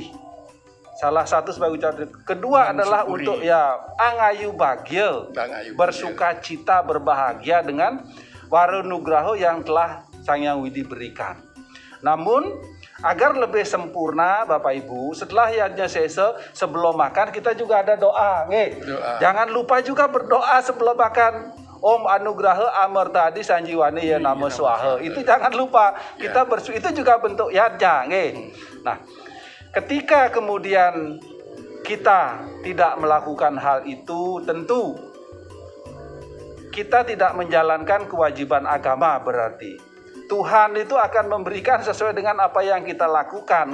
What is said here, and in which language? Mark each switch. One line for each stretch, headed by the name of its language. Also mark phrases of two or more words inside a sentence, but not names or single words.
Indonesian: Salah satu sebagai ucapan. Kedua adalah untuk
Balinese: angayu bagil,
Indonesian: bersuka cita berbahagia dengan warunugraho yang telah Sang Hyang Widi berikan. Namun agar lebih sempurna Bapak Ibu, setelah yatnya sese sebelum makan kita juga ada doa. Jangan lupa juga berdoa sebelum makan.
Sanskrit: ॐ अनुग्रह अमृतादि सञ्जीवनी य नमः स्वाहा.
Indonesian: Itu jangan lupa. Kita itu juga bentuk yatnya. Nah, ketika kemudian kita tidak melakukan hal itu, tentu kita tidak menjalankan kewajiban agama berarti. Tuhan itu akan memberikan sesuai dengan apa yang kita lakukan.